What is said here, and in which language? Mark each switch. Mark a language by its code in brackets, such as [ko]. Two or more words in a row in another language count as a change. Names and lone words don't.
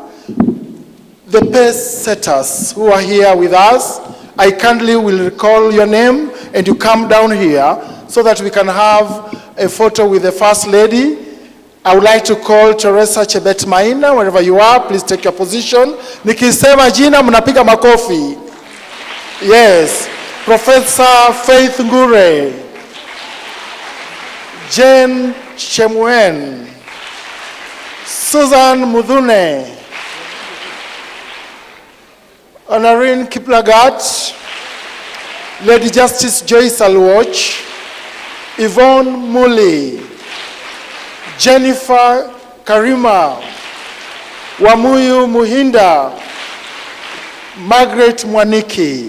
[en] The pace setters who are here with us, I kindly will recall your name and you come down here so that we can have a photo with the First Lady. I would like to call Teresa Chebet Maina, wherever you are, please take your position. [sw] Nikisema jina mnapiga makofi. [en] Yes. Professor Faith Ngure, Jane Chemwen, Susan Mudhune, Honorine Kiplagat, Lady Justice Joyce Alwoch, Yvonne Muli, Jennifer Karima, Wamuyu Muhinda, Margaret Mwaniki.